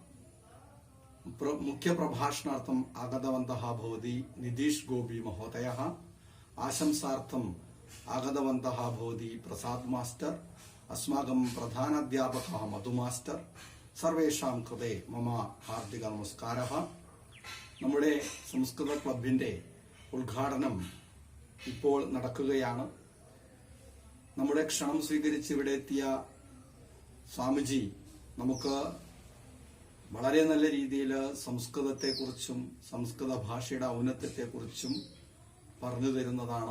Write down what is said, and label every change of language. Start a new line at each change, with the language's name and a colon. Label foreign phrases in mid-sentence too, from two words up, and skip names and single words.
Sanskrit: मुख्यप्रभाषणार्थम् आगतवन्तः भवति नितीश गोपी महोदयः। आशंसार्थम् आगतवन्तः भवति प्रसाद मास्टर, अस्माकं प्रधानाध्यापकः मधु मास्टर। सर्वेषां कृते मम हार्दिक नमस्कारः।
Malayalam: നമ്മുടെ സംസ്കൃത ക്ലബിന്റെ ഉദ്ഘാടനം ഇപ്പോൾ നടക്കുകയാണ്. നമ്മുടെ ക്ഷണം സ്വീകരിച്ച് ഇവിടെ എത്തിയ സ്വാമിജി നമുക്ക് വളരെ നല്ല രീതിയിൽ സംസ്കൃതത്തെക്കുറിച്ചും സംസ്കൃത ഭാഷയുടെ ഔന്നത്യത്തെക്കുറിച്ചും പറഞ്ഞു തരുന്നതാണ്.